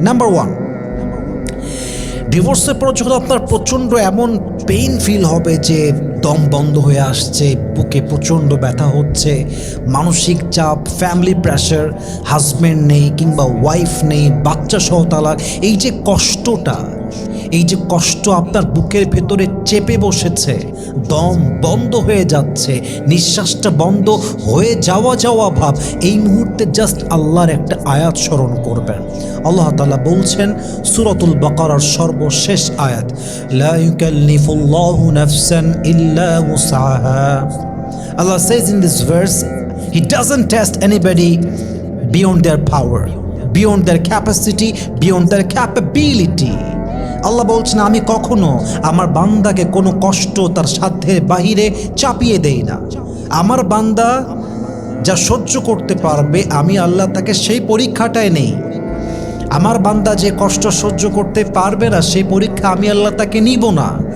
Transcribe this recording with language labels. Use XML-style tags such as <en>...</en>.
<bn>Number 1, ডিভোর্সের পর যখন আপনার প্রচণ্ড এমন পেইন ফিল হবে যে দম বন্ধ হয়ে আসছে, বুকে প্রচণ্ড ব্যথা হচ্ছে, মানসিক চাপ, ফ্যামিলি প্রেশার, হাজব্যান্ড নেই কিংবা ওয়াইফ নেই, বাচ্চা সহ তালাক, এই যে কষ্টটা, এই যে কষ্ট আপনার বুকের ভেতরে চেপে বসেছে, দম বন্ধ হয়ে যাচ্ছে, নিঃশ্বাসটা বন্ধ হয়ে যাওয়া ভাব, এই মুহূর্তে জাস্ট আল্লাহর একটা আয়াত স্মরণ করবেন। আল্লাহ তাআলা বলছেন সূরাতুল বাকারার সর্বশেষ আয়াত,</bn> <ar>লা ইউকাল্লিফুল্লাহু নাফসান ইল্লা উসআহা।</ar> <en>Allah says in this verse, He doesn't test anybody beyond their power, beyond their capacity, beyond their capability.</en> <bn>আল্লাহ বলছেন আমি কখনো আমার বান্দাকে কোনো কষ্ট তার সাধ্যের বাহিরে চাপিয়ে দেই না। আমার বান্দা যা সহ্য করতে পারবে আমি আল্লাহ তাকে সেই পরীক্ষাটায় নেই। আমার বান্দা যে কষ্ট সহ্য করতে পারবে না সেই পরীক্ষা আমি আল্লাহ তাকে নিব না।</bn>